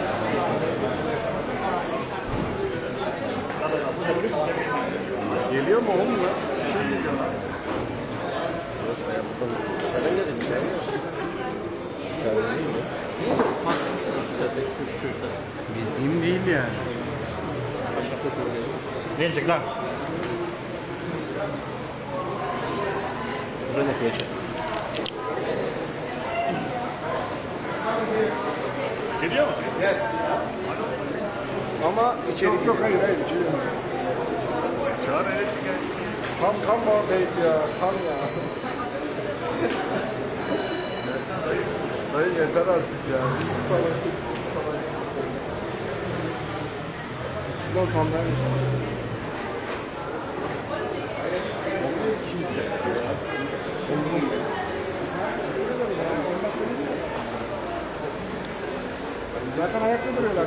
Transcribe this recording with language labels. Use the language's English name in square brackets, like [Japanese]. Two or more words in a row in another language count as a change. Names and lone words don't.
[Turkish] Geliyor mu oğlum ya? Bir şey geliyor lan. Şöyle dedim, bir şey yok. Şöyle değil mi? Bildiğim değil yani. [Russian] Венчик, да. Уже на плече. [Turkish] Geliyor mu? [English] Yes. [Turkish] Ama içeri yok, hayır içeri yok. Çağır elektrik gel. [English] Come on baby [Turkish] ya, come ya. Dayı yeter artık ya. Şuradan sandalye. Olmuyor kimse. Zaten ayakta duruyorlar.